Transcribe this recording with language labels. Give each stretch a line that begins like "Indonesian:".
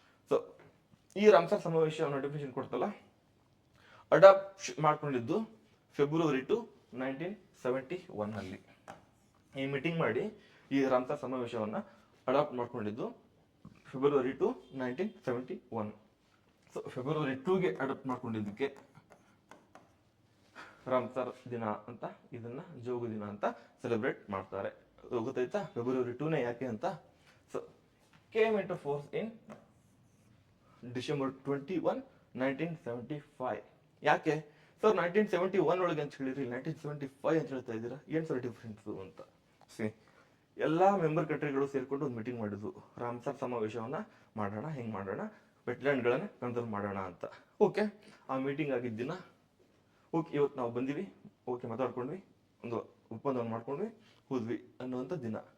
Kannada: So ಈ Ramsar ಸಮಾವೇಶ definition ಕೊಡ್ತಲ್ಲ, adapt ಮಾಡ್ಕೊಂಡಿದ್ದು ಫೆಬ್ರವರಿ 2, 1971 ಅಲ್ಲಿ ಈ ಮೀಟಿಂಗ್ ಮಾಡಿ ಈ ರಾಮ್ಸರ್ ಸಮಾವೇಶವನ್ನ ಅಡಾಪ್ಟ್ ಮಾಡ್ಕೊಂಡಿದ್ದು February 2, 1971. So February 2ಗೆ adapt ಮಾಡ್ಕೊಂಡಿದ್ದಕ್ಕೆ Ramsar ದಿನ ಅಂತ, ಇದನ್ನ ಜೌಗು ದಿನ ಅಂತ ಸೆಲೆಬ್ರೇಟ್ ಮಾಡ್ತಾರೆ. ಗೊತ್ತಾಯ್ತಾ ಫೆಬ್ರವರಿ 2ನೇ ಯಾಕೆ ಅಂತ? So
English: came into force in December 21, 1975.
Kannada: ಯಾಕೆ ಸರ್ 1971 ಒಳಗೆ ಅಂತ ಹೇಳಿರಿ 1975 ಅಂತ ಹೇಳ್ತಾ ಇದ್ದೀರಾ, ಏನು ಸರ್ ಡಿಫ್ರೆನ್ಸು ಅಂತ. ಸಿ ಎಲ್ಲ ಮೆಂಬರ್ ಕಂಟ್ರಿಗಳು ಸೇರಿಕೊಂಡು ಒಂದು ಮೀಟಿಂಗ್ ಮಾಡಿದ್ವು, ರಾಮ್ಸರ್ ಸಮಾವೇಶವನ್ನ ಮಾಡೋಣ, ಹೆಂಗೆ ಮಾಡೋಣ, ವೆಟ್ಲ್ಯಾಂಡ್ಗಳನ್ನ ಕನ್ಸರ್ವ್ ಮಾಡೋಣ ಅಂತ. ಓಕೆ, ಆ ಮೀಟಿಂಗ್ ಆಗಿದ್ದ ದಿನ ಓಕೆ ಇವತ್ತು ನಾವು ಬಂದಿವಿ, ಓಕೆ ಮಾತಾಡ್ಕೊಂಡ್ವಿ, ಒಂದು ಒಪ್ಪಂದವನ್ನು ಮಾಡ್ಕೊಂಡ್ವಿ, ಹೋದ್ವಿ ಅನ್ನುವಂಥ ದಿನ.